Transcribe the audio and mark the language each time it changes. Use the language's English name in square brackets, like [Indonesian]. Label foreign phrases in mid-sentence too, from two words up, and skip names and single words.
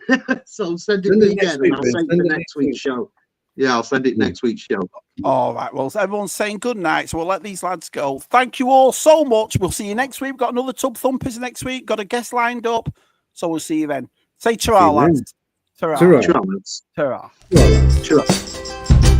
[English] So send it again and I'll send it next week's show. Yeah, I'll send it next week's show. All right. Well, everyone's saying good night. So we'll let these lads go. Thank you all so much. We'll see you next week. We've got another Tub Thumpers next week. Got a guest lined up. So we'll see you then. Say ta-ra, lads. Ta-ra. Ta-ra. Ta-ra. Ta-ra.